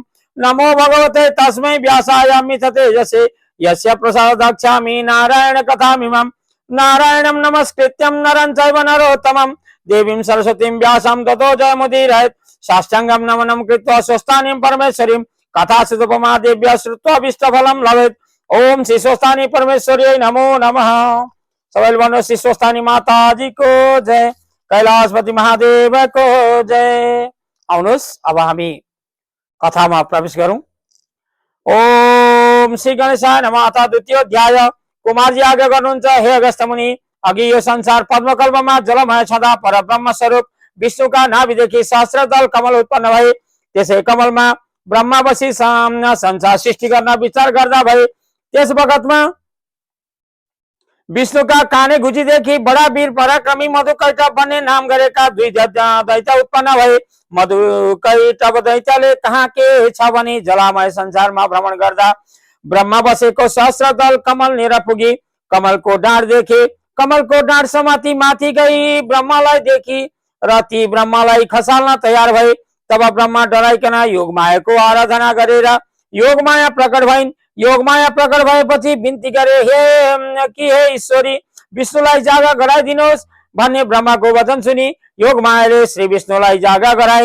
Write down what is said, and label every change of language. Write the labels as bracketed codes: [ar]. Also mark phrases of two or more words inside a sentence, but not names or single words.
[sa] नमो भगवते तस्मै व्यासाय मिततेजसे यस्य प्रसादाक्षामि नारायण कथामिमं। नारायणं नमस्कृत्यं नरं चैव नरोत्तमं देवीं सरस्वतीं व्यासं ततो जयमुदीरयेत्। साष्टांगं नमनं कृत्वा स्वस्थानीं परमेश्वरीं कथासुतोपमा देव्या श्रुत्वा अभीष्टफलं लभेत्। ओम श्री स्वस्थानी परमेश्वर्यै नमो नमः। [ne] सबैले भन्नु श्री स्वस्थानी माताजी को जय, कैलाशपति महादेव को जय। आउनुहोस् अब हामी कथामा प्रवेश गरौं। [sa] ओम श्री गणेशाय नमः। अथ द्वितीय अध्याय। [ne] कुमारजी आज्ञा गर्नुहुन्छ, हे अगस्त्य मुनि, अघि यो संसार पद्मकल्पमा जलमय छँदा परब्रह्म स्वरूप विष्णुका नाभिदेखि सहस्रदल कमल उत्पन्न भए। त्यसै कमलमा ब्रह्मा बसी संसार सृष्टि गर्न विचार गर्दा भए। त्यस बखतमा विष्णुका काने घुचीदेखि बडा वीर पराक्रमी मधुकैटभ भन्ने नाम गरेका दुई दैत्य उत्पन्न भए। मधुकैटभ दैत्यले कहाँ के छ भनी जलामय संसारमा भ्रमण गर्दा ब्रह्मा बसेको सहस्रदल कमल नेर पुगी कमलको डाँड देखे। कमलको डाँड समाती माथि गई ब्रह्मालाई देखी र ती ब्रह्मालाई खसाल्न तयार भए। तब ब्रह्मा डराइकन योगमायाको आराधना गरेर योगमाया प्रकट भइन्। योगमाया प्रकट भएपछि बिन्ती गरे, हे ईश्वरी, विष्णुलाई जागा गराइदिनुहोस् भन्ने ब्रह्माको वचन सुनि योगमायाले श्री विष्णुलाई जागा गराइन्।